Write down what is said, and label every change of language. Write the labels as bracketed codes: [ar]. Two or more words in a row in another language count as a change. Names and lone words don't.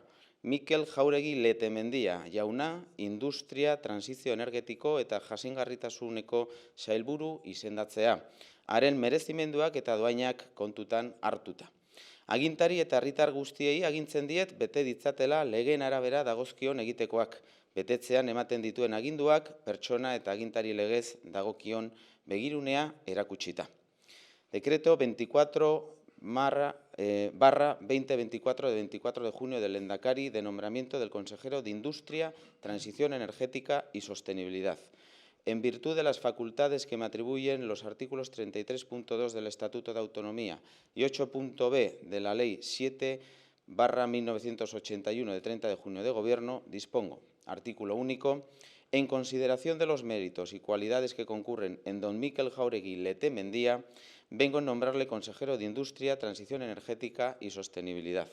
[eu] Mikel Jauregi Letemendia jauna, industria, transizio energetiko eta jasangarritasuneko sailburu izendatzea, haren merezimenduak eta doainak kontutan hartuta. Agintari eta herritar guztiei agintzen diet bete ditzatela legeen arabera dagozkion egitekoak, betetzean ematen dituen aginduak, pertsona eta agintari legez dagokion begirunea erakutsita. [es] Decreto 24/2024 de 24 de junio del Lehendakari de nombramiento del consejero de Industria, Transición Energética y Sostenibilidad. En virtud de las facultades que me atribuyen los artículos 33.2 del Estatuto de Autonomía y 8.b de la Ley 7/1981 de 30 de junio de Gobierno, dispongo, artículo único, en consideración de los méritos y cualidades que concurren en don Mikel Jauregui Letemendía, vengo a nombrarle consejero de Industria, Transición Energética y Sostenibilidad.